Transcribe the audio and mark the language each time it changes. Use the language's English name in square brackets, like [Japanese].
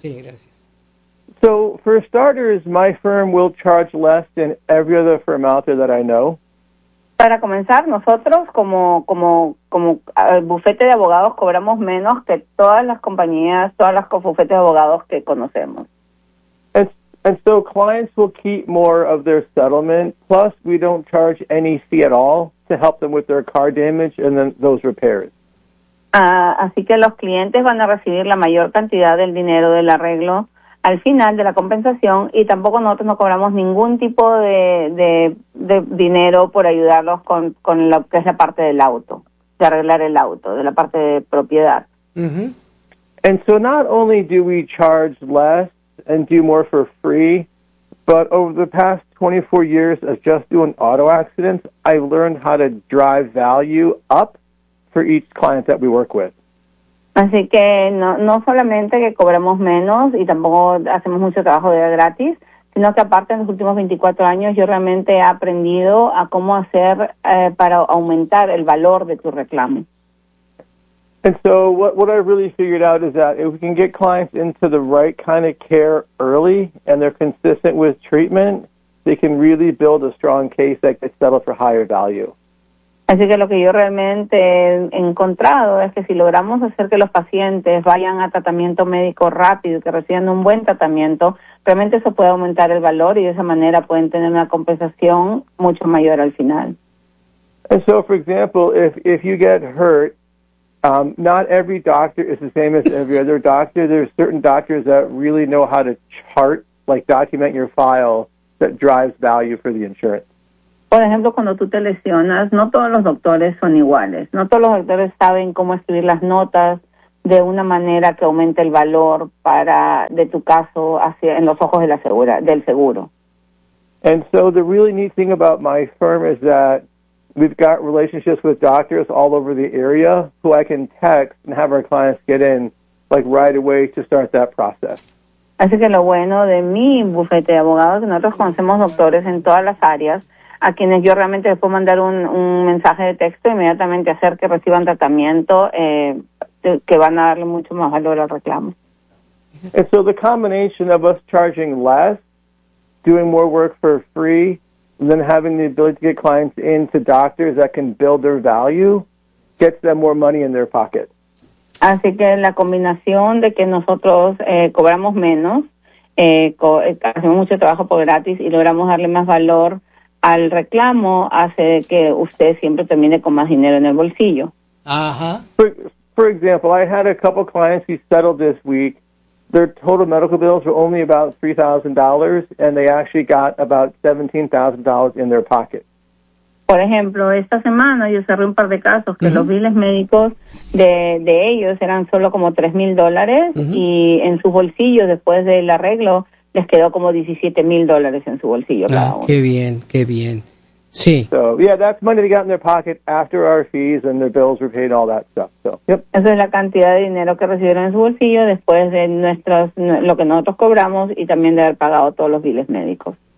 [Spanish] Sí, gracias. [English] So, for starters, my firm will charge less than every other firm out there that I know. [Spanish] Para comenzar, nosotros como bufete de abogados cobramos menos que todas las compañías, todas las bufetes de abogados que conocemos. [English] And so clients will keep more of their settlement, plus we don't charge any fee at all to help them with their car damage and then those repairs. [Spanish] Así que los clientes van a recibir la mayor cantidad del dinero del arreglo al final de la compensación y tampoco nosotros no cobramos ningún tipo de dinero por ayudarlos con lo que es la parte del auto, de arreglar el auto, de la parte de propiedad. Mm-hmm. [English] And so not only do we charge less and do more for free, but over the past 24 years of just doing auto accidents, I've learned how to drive value up for each client that we work with. [Spanish] Así que no solamente que cobramos menos y tampoco hacemos mucho trabajo de gratis, sino que aparte en los últimos 24 años yo realmente he aprendido a cómo hacer para aumentar el valor de tu reclamo. [English] And so what I really figured out is that if we can get clients into the right kind of care early and they're consistent with treatment, they can really build a strong case that gets settled for higher value. [Spanish] Así que lo que yo realmente he encontrado es que si logramos hacer que los pacientes vayan a tratamiento médico rápido y que reciban un buen tratamiento, realmente eso puede aumentar el valor y de esa manera pueden tener una compensación mucho mayor al final. [English] And so, for example, if you get hurt, not every doctor is the same as every other doctor. There are certain doctors that really know how to chart, like document your file, that drives value for the insurance. [Spanish] por ejemplo, cuando tú te lesionas, no todos los doctores son iguales. No todos los doctores saben cómo escribir las notas de una manera que aumente el valor para de tu caso hacia en los ojos de la segura, del seguro. [English] And so the really neat thing about my firm is that we've got relationships with doctors all over the area who I can text and have our clients get in like right away to start that process. [Spanish] Así que lo bueno de mi bufete de abogados es que nosotros conocemos doctores en todas las áreas a quienes yo realmente les puedo mandar un mensaje de texto e inmediatamente hacer que reciban tratamiento que van a darle mucho más valor al reclamo. [English] And so the combination of us charging less, doing more work for free, and then having the ability to get clients into doctors that can build their value, gets them more money in their pocket. [Spanish] Así que la combinación de que nosotros cobramos menos, hacemos mucho trabajo por gratis y logramos darle más valor al reclamo, hace que usted siempre termine con más dinero en el bolsillo. Ajá. [English] For example, I had a couple clients who settled this week. Their total medical bills were only about $3,000, and they actually got about $17,000 in their pocket. [Spanish] Por ejemplo, esta semana yo cerré un par de casos que los biles médicos de ellos eran solo como $3,000, y en su bolsillo, después del arreglo, les quedó como $17,000 en su bolsillo cada uno. Qué bien, qué bien. Sí. [English] So, yeah, that's money they got in their pocket after our fees and their bills were paid, all that stuff. So, yep. [Spanish] Esa es la cantidad de dinero que recibieron en su bolsillo después de nuestras, lo que nosotros cobramos y también de haber pagado todos los biles médicos.